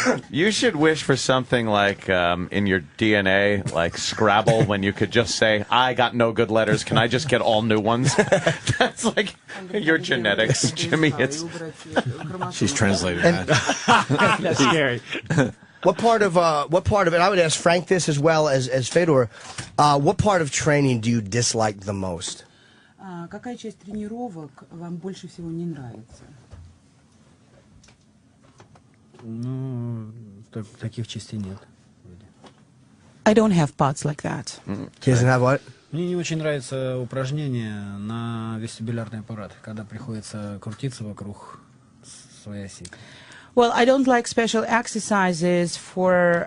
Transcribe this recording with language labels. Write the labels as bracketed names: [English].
[English] You should wish for something like in your DNA, like Scrabble, when you could just say, I got no good letters, can I just get all new ones? That's like your genetics, Jimmy. She's translated that. That's scary. What part of it? I would ask Frank this as well as Fedor. What part of training do you dislike the most? [Russian] Какая часть тренировок вам больше всего не нравится? Ну, таких частей нет. [English] I don't have parts like that. He doesn't have what? [Russian] Мне не очень нравится упражнение на вестибулярный аппарат, когда приходится крутиться вокруг своей оси. [English] Well, I don't like special exercises for